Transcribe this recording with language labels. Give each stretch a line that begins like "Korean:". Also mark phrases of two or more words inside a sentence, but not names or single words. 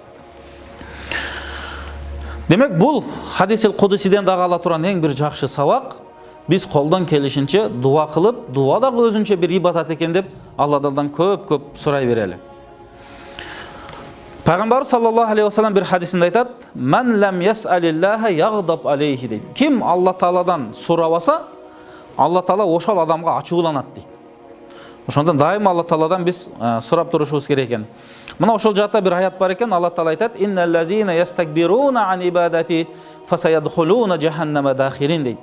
Kyrgyz: Демек бул хадисил кудусиден дагы ала турган эң бир жакшы сабак, биз колдон келишинче дуа кылып, дуа дагы өзүнчө бир ибадат экен деп Алладан көп сурай берели. Пайгамбар
Arabic: صلى الله عليه وسلم
Kyrgyz: бир хадисинде айтат:
Arabic: "من لم يسأل الله يغضب عليه" дейт.
Kyrgyz: Ким Алла Тааладан сурабаса, Алла Таала ошол адамга ачууланат дейт. Ошондон дайыма Алла Тааладан биз сурап турушубуз керек экен. Мына ошол жакта бир аят бар экен, Алла Таала айтат:
Arabic: "إن الذين يستكبرون عن عبادتي سيدخلون جهنم داخرين"
Kyrgyz: дейт.